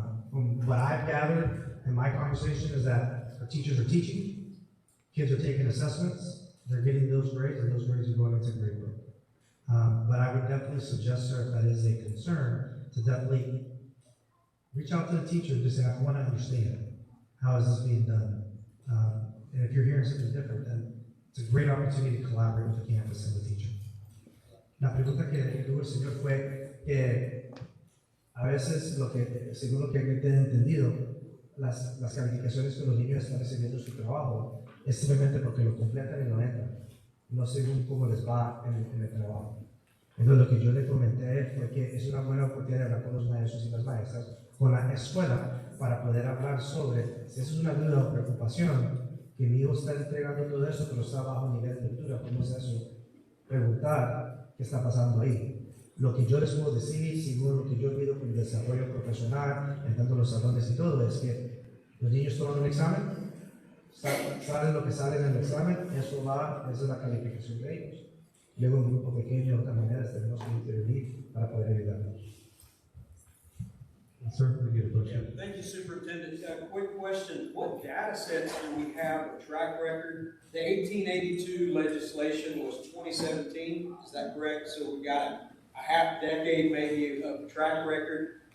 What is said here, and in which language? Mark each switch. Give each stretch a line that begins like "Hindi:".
English: From what I've gathered in my conversation is that our teachers are teaching, kids are taking assessments, they're getting those grades, and those grades are going into grade book. But I would definitely suggest, sir, if that is a concern, to definitely reach out to the teacher and just say, I want to understand, how is this being done? And if you're hearing something different, then it's a great opportunity to collaborate with the campus and the teacher.
Spanish: La pregunta que tuvo el señor fue que a veces, según lo que he entendido, las calificaciones que los niños están recibiendo en su trabajo es simplemente porque lo completan y lo entran, no según cómo les va en el trabajo. Entonces, lo que yo le comenté fue que es una buena oportunidad de hablar con los maestros y las maestras, con la escuela, para poder hablar sobre si eso es una duda o preocupación, que mi hijo está entregando todo eso, pero está bajo nivel de lectura, ¿cómo es eso? Preguntar qué está pasando ahí. Lo que yo les puedo decir, según lo que yo he visto con el desarrollo profesional, entrando en los salones y todo, es que los niños toman un examen, saben lo que sale en el examen, esa es la calificación de ellos. Luego en un grupo pequeño, de otra manera, tenemos que intervenir para
English: Certainly get a question. Thank you, Superintendent. Quick question. What data sets do we have or track record? The 1882 legislation was 2017, is that correct? So we got a half decade maybe of track record.